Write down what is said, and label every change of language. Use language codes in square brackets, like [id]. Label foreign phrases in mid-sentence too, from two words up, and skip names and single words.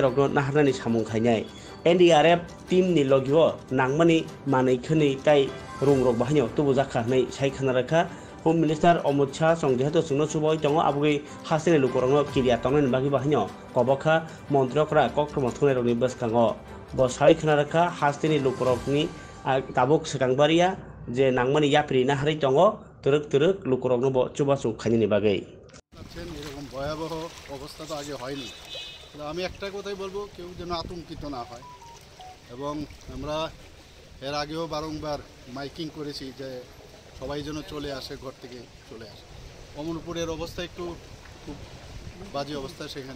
[trp] रगनो नाहारनानि सामुं खायनाय NDRF टीम नि लगियो नांमानि मानैखोनि ताई रुंरक बाहायनो तुबु जाखानै सायखाना रखा [en] home minister [trp] अमित शाह संजेहतो सुनो सुबय दङ आबगै हासिने लुकरंनो किरिया टंनायनि बागै बाहायनो कबखा मन्त्रिफोरा कक्टमा थुनाय रगनि बसखाङो ब सायखाना रखा हासिने लुकरकनि ताबुक सकांबारिया जे नांमानि याप्रि नाहारै दङ तरक तरक लुकरकनो ब चुबाचु खायनि बागै [bn] এরকম ভয়াবহ অবস্থা তো আগে হয়নি। আমি একটা কথাই বলবো, কেউ যেন আতঙ্কিত না হয়। এবং আমরা এর আগেও বারংবার মাইকিং করেছি যে সবাই যেন চলে আসে, ঘর থেকে চলে আসে। অমরপুরের অবস্থা একটু খুব বাজে অবস্থা সেখানে।